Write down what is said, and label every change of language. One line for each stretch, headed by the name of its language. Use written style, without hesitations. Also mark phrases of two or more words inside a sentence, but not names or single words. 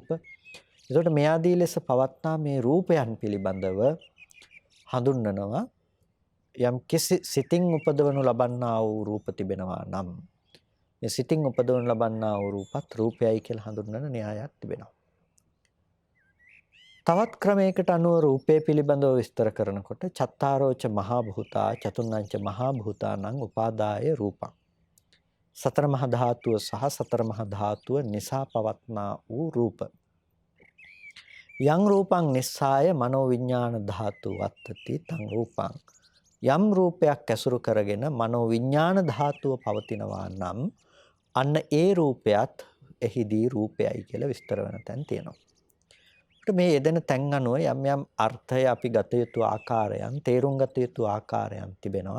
Sinhala: එතකොට මේ ආදී ලෙස පවත්නා මේ රූපයන් පිළිබඳව හඳුන්වනවා යම් කිසි සිතින් උපදවනු ලබන්නා වූ රූප තිබෙනවා නම් මේ සිතින් උපදවනු ලබන්නා වූ රූපත් රූපයයි කියලා හඳුන්වන න්‍යායක් තිබෙනවා. තවත් ක්‍රමයකට අනුව රූපය පිළිබඳව විස්තර කරනකොට
Pali: චත්තාරෝච මහා භූතා චතුර්ණංච මහා භූතානං උපාදාය රූපං
Sinhala: සතර මහා ධාතුව සහ සතර මහා ධාතුව නිසා පවත්නා වූ රූප
Pali: යං රූපං නිස්සාය මනෝ විඥාන ධාතු වත්තති තං රූපං
Sinhala: යම් රූපයක් ඇසුරු කරගෙන මනෝ විඥාන ධාතුව පවතිනවා නම් අන්න ඒ රූපයත් එහිදී රූපයයි කියලා විස්තර වෙන තැන් තියෙනවා. මේ යෙදෙන තැන් අනුව යම් යම් අර්ථය අපි ගත යුතු ආකාරයන් තේරුම් ගත යුතු ආකාරයන් තිබෙනවා.